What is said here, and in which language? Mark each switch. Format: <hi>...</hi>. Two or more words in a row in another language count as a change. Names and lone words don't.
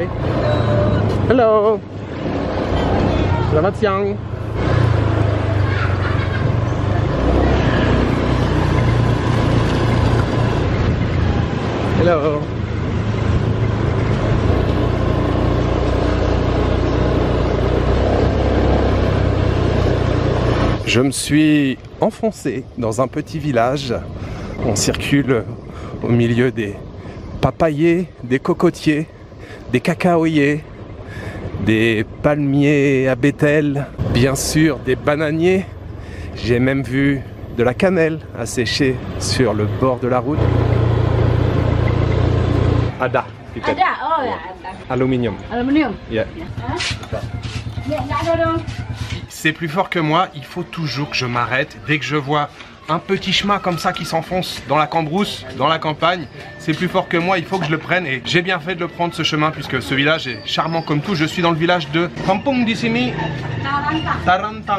<id>Hello. Selamat siang. Hello.</id> <fr>Je me suis enfoncé dans un petit village. On circule au milieu des papayers, des cocotiers, des cacaoyers, des palmiers à bétel, bien sûr des bananiers. J'ai même vu de la cannelle à sécher sur le bord de la route.</fr> <id>Ada. Ada, oh ya. Aluminium. Aluminium. Yeah. Ya, nggak ada dong.</id> <fr>C'est plus fort que moi, il faut toujours que je m'arrête. Dès que je vois un petit chemin comme ça qui s'enfonce dans la cambrousse, dans la campagne, c'est plus fort que moi, il faut que je le prenne. Et j'ai bien fait de le prendre ce chemin puisque ce village est charmant comme tout. Je suis dans le village de Kampung di sini Tarantang.</fr>